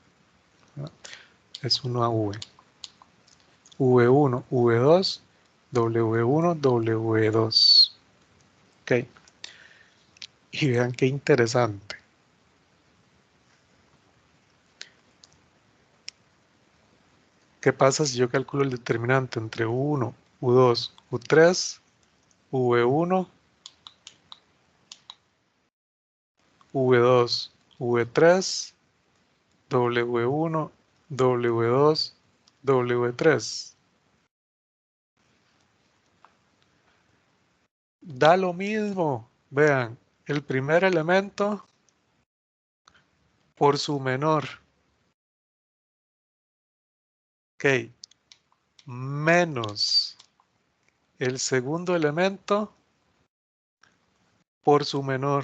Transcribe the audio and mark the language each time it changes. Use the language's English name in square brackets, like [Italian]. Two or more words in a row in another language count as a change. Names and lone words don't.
[Spanish] Es 1 a V. V1, V2, W1, W2. Ok. Y vean qué interesante. ¿Qué pasa si yo calculo el determinante entre U1, U2, U3, V1, V2, V3, W1, W2, W3. Da lo mismo. Vean, el primer elemento por su menor. Ok. Menos el segundo elemento por su menor.